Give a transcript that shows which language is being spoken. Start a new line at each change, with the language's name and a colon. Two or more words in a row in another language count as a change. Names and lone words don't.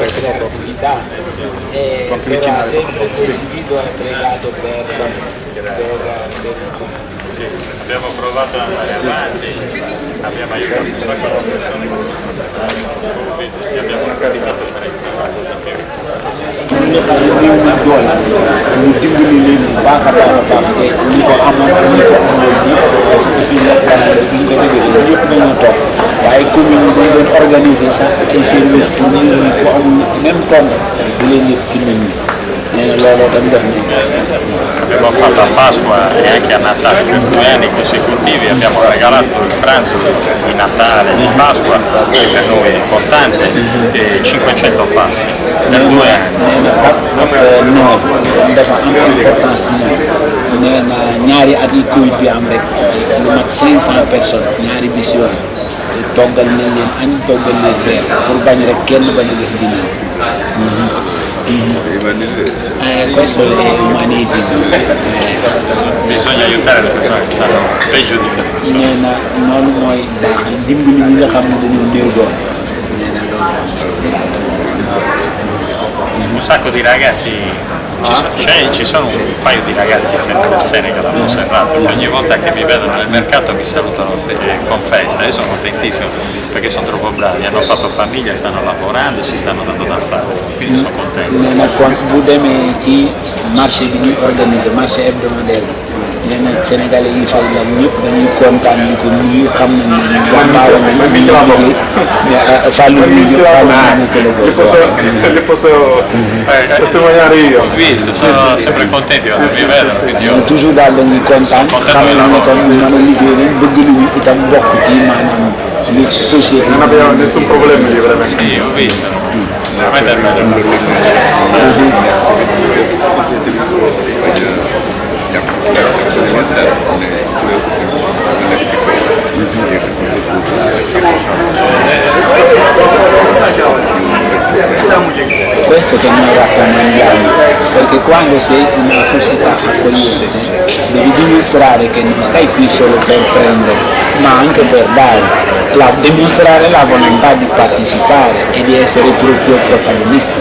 Italian: le nostre attività e Può anche però avvicinare. sempre l'individuo è pregato per Sì, abbiamo provato ad andare avanti, abbiamo aiutato un sacco di persone che sono state male con Covid e abbiamo capitato parecchio di più.
Wolof: ñu xam ne néew na doole ñu dimbali leen bu baax a baax a baax te ñi ko amoon ñi ko amoon ji
French: parce que
Wolof: fii nag daanaka bu ñu ko déggee ñëpp dañoo toog waaye commune yi dañ doon organiser sax ay
French: services pour
Wolof: ñu ko amul même tombe bu leen yëpp ci nit ñi nee na looloo tam def nañ
Italian: Abbiamo fatto a Pasqua e anche a Natale per 2 anni consecutivi, abbiamo regalato il pranzo di Natale, di Pasqua, che per noi è importante, e 500 pasti per 2 anni.
Wolof: nee na ak noor dafa am importance ci ñoom nee na ñaari at yi Covid bi am rek lu mat 500 personnes ñaari bis yooyu toggal nañ leen añ toggal leen reer pour bañ rek kenn bañ a def dinañ.
Italian: Questo è umanesimo. Bisogna aiutare le persone che stanno peggio di noi.
Wolof: nee na noonu mooy baax dimbali ñi nga xam ne dañoo néew doole.
Italian: Un sacco di ragazzi, ci sono un paio di ragazzi sempre del Senegal, l'ho osservato, che ogni volta che mi vedono nel mercato mi salutano con festa. Io sono contentissimo perché sono troppo bravi, hanno fatto famiglia, stanno lavorando, si stanno dando da fare, quindi sono contento.
Wolof: nee na kon bu demee ci marché bi ñuy organiser
French: marché hebdomadaire
Wolof: nee na Sénégalais yi fay la ñëpp dañuy kontaan ñu ko ñu xam nañ ne jàmbaare nañ ñu liggéey Fallou ñu ñu xam nañ
Italian: Le posso testimoniare io. Ho visto, sono sempre contenti quando mi vedono, quindi io
Wolof: toujours daal dañuy kontaan xam nañ ne tam mën a liggéey nañ bëgg lu ñu itam bokk ci maanaam li société.
Italian: Non abbiamo nessun problema lì veramente. sì, ho visto, veramente è bello. Questo che noi raccomandiamo, perché quando sei in una società accogliente devi dimostrare che non stai qui solo per prendere, ma anche per dare, dimostrare la volontà di partecipare e di essere proprio protagonisti.